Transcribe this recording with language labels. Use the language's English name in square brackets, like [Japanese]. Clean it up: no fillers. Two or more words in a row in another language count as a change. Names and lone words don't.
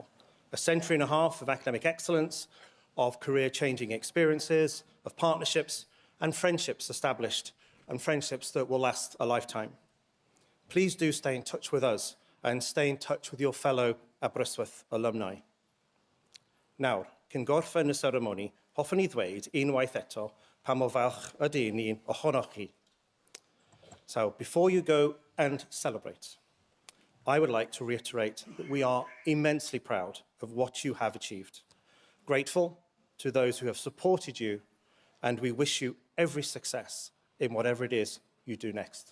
[English] A century and a half of academic excellence, of career-changing experiences, of partnerships and friendships established, and friendships that will last a lifetime. Please do stay in touch with us and stay in touch with your fellow Aberystwyth alumni. [Welsh] Nawr, cyn gorffen y seremoni, hoffwn I ddweud unwaith eto pa mor falch ydy ni'n ohonoch chi. [English] So, before you go and celebrate, I would like to reiterate that we are immensely proud of what you have achieved. Grateful to those who have supported you, and we wish you every success in whatever it is you do next.